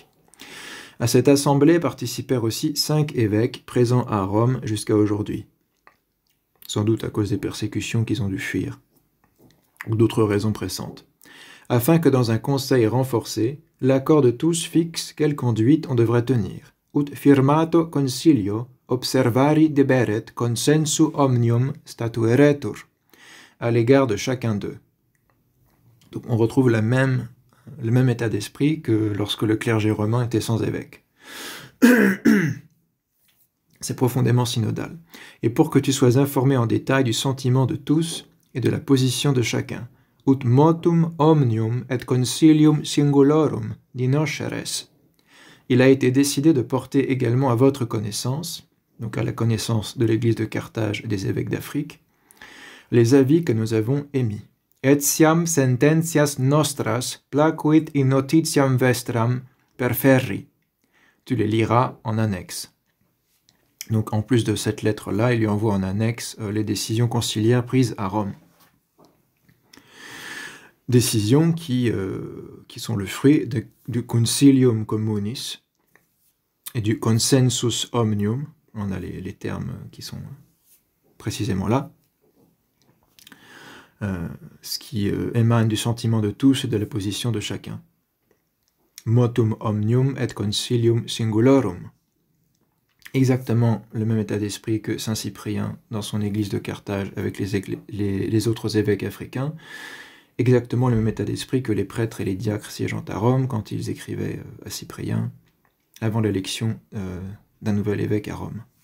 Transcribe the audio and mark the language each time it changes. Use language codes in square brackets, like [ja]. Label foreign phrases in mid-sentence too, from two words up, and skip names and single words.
[fr] À cette assemblée participèrent aussi 5 évêques présents à Rome jusqu'à aujourd'hui, sans doute à cause des persécutions qu'ils ont dû fuir, ou d'autres raisons pressantes, afin que dans un conseil renforcé, l'accord de tous fixe quelle conduite on devrait tenir. [la] Ut firmato concilio observari deberet consensu omnium statueretur, [fr] à l'égard de chacun d'eux. Donc on retrouve le même état d'esprit que lorsque le clergé romain était sans évêque. C'est profondément synodal. Et pour que tu sois informé en détail du sentiment de tous et de la position de chacun, [la] ut motum omnium et concilium singulorum dinosceres, [fr] il a été décidé de porter également à votre connaissance, donc à la connaissance de l'Église de Carthage et des évêques d'Afrique, les avis que nous avons émis. [la] Etiam sententias nostras placuit in notitiam vestram perferri. [fr] Tu les liras en annexe. Donc en plus de cette lettre-là, il lui envoie en annexe les décisions conciliaires prises à Rome. Décisions qui sont le fruit du [la] concilium communis [fr] et du [la] consensus omnium. [fr] On a les termes qui sont précisément là. Ce qui émane du sentiment de tous et de la position de chacun. [la] Motum omnium et concilium singulorum. [fr] Exactement le même état d'esprit que saint Cyprien dans son église de Carthage avec les autres évêques africains. Exactement le même état d'esprit que les prêtres et les diacres siégeant à Rome quand ils écrivaient à Cyprien avant l'élection d'un nouvel évêque à Rome.